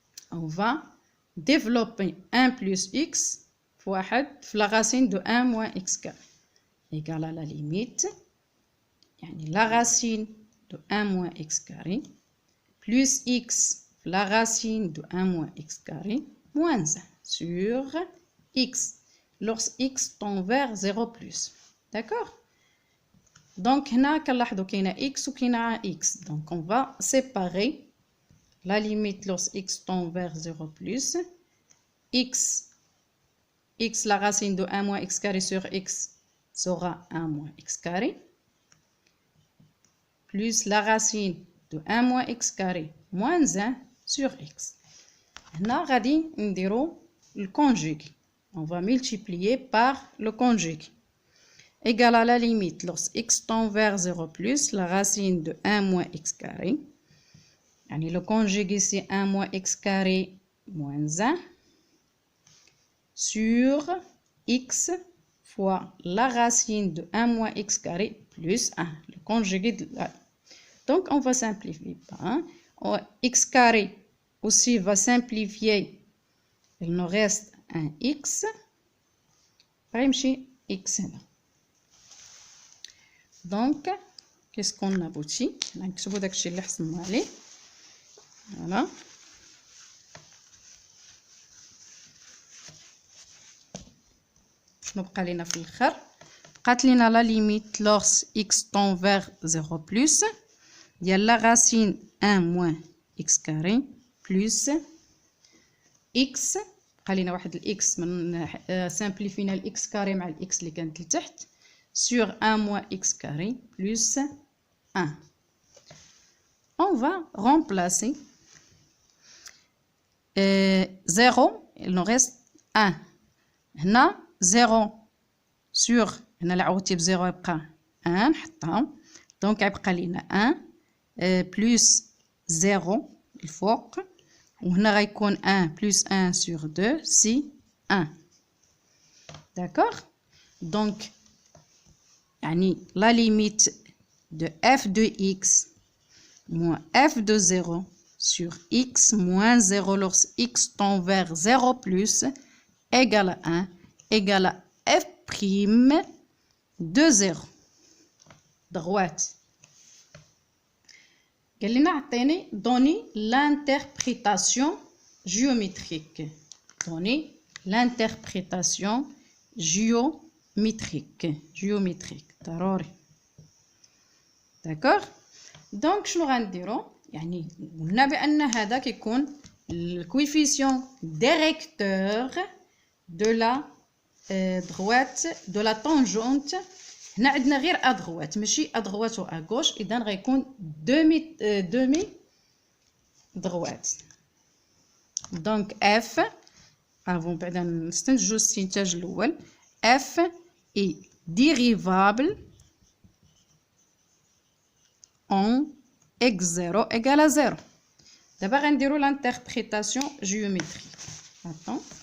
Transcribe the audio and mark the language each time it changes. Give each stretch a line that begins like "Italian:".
French: On va développer 1 plus x fois la racine de 1 moins x carré, égale à la limite, la racine de 1 moins x carré, plus x la racine de 1 moins x carré moins 1 sur x lorsque x tend vers 0 plus. D'accord? Donc,
Arabic: هنا كنلاحظوا كاينه x وكاينه x.
French: Donc, on va séparer la limite lorsque x tend vers 0 plus. X, la racine de 1 moins x carré sur x sera 1 moins x carré. Plus la racine de 1 moins x carré moins 1 sur x.
Arabic: هنا غادي نديرو
French: le conjugué. On va multiplier par le conjugué. Égal à la limite lorsque x tend vers 0 plus la racine de 1 moins x carré. Le conjugué c'est 1 moins x carré moins 1 sur x fois la racine de 1 moins x carré plus 1. Le conjugué de la... Donc, on va simplifier par 1. X carré aussi va simplifier. Il nous reste un x.
Arabic: x هنا. دونك
French: qu'est-ce qu'on aboutit؟
Arabic: نكتبوا داكشي اللي حصلنا عليه. فوالا شنو بقى لينا في الاخر؟ بقات لينا لا ليميت لورس
French: x tend vers 0 plus
Arabic: ديال لا راسين
French: 1 moins x carré plus x
Arabic: بقى لينا واحد الاكس من سامبليفينا الاكس كاري مع الاكس اللي كانت لتحت
French: sur 1 moins x carré plus 1. On va remplacer 0, il nous reste 1.
Arabic: هنا
French: 0 sur
Arabic: هنا اللي عوضتي ب0 يبقى 1 نحطها. دونك يبقى لينا
French: 1 plus 0
Arabic: الفوق وهنا غيكون
French: 1 plus 1 sur 2 c'est 1. D'accord? Donc
Arabic: يعني
French: la limite de f de x moins f de 0 sur x moins 0 lorsque x tend vers 0 plus égale à 1 égale à f prime de 0. Droite.
Arabic: قال لنا عطيني
French: donner l'interprétation géométrique. Donner l'interprétation géométrique.
Arabic: ضروري.
French: D'accord? Donc
Arabic: شنو غنديرو؟ يعني قلنا بأن هذا كيكون الكويفيسيون ديريكتور
French: de la droite de la tangente.
Arabic: هنا عندنا غير ا droite ماشي ا droite و ا gauche اذا غيكون
French: demi droite.
Arabic: دونك f افون بعدا نستنتجو الاستنتاج الاول
French: f est dérivable en x0 égale à 0.
Arabic: دابا غنديرو
French: l'interprétation géométrique. Attends.